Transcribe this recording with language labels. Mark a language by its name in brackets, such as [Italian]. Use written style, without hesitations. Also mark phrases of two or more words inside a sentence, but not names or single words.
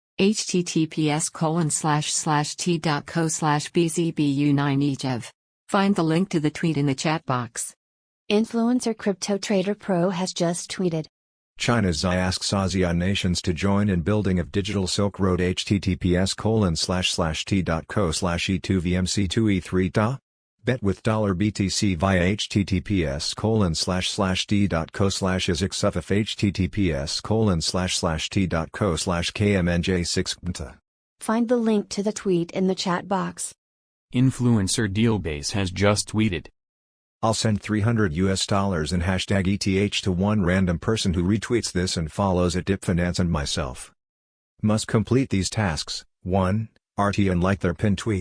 [English] https://t.co/bzbu9ejev. Find the link to the tweet in the chat box. Influencer Crypto Trader Pro has just tweeted. China's Xi asks ASEAN nations to join in building of Digital Silk Road https://t.co/e2vmc2e3ta. Bet with $BTC via https://t.co/ezxufif https://t.co/kmnj6bta. Find the link to the tweet in the chat box. Influencer Dealbase has just tweeted. I'll send $300 in #ETH to one random person who retweets this and follows @dipfinance and myself. Must complete these tasks: 1. RT and like their pin tweet.